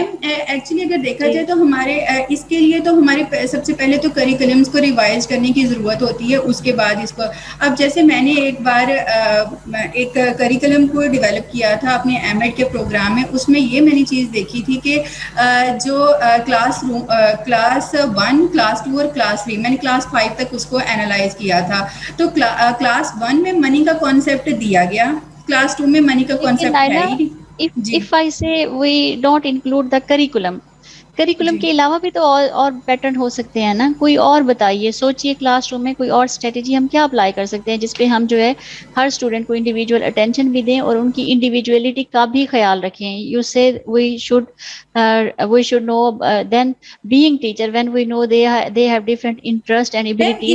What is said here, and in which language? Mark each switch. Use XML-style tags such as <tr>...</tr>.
<ur>Ma'am actually اگر دیکھا جائے تو ہمارے اس کے لیے تو ہمارے سب سے پہلے تو کریکلمس کو ریوائز کرنے کی ضرورت ہوتی ہے, اس کے بعد اس کو اب جیسے میں نے ایک بار ایک کریکلم کو ڈیولپ کیا تھا اپنے ایم ایڈ کے پروگرام میں, اس میں یہ میں نے چیز دیکھی تھی کہ جو کلاس 1, کلاس 2 اور کلاس 3, میں نے کلاس 5 تک اس کو اینالائز کیا تھا. تو کلاس 1 میں منی کا کانسیپٹ دیا گیا, کلاس 2 میں منی کا کانسیپٹ ہے ہی نہیں. جی</ur> <en>if I say we don't include the curriculum</en> <ur>جی کے علاوہ بھی تو اور پیٹرن ہو سکتے ہیں نا, کوئی اور بتائیے. سوچئے کلاس روم میں کوئی اور اسٹریٹجی ہم کیا اپلائی کر سکتے ہیں جس پہ ہم جو ہے ہر اسٹوڈنٹ کو انڈیویجول اٹینشن بھی دیں اور ان کی انڈیویجویلٹی کا بھی خیال رکھیں.</ur> <en>you say we should know then being teacher when we know they have different interest and abilities</en>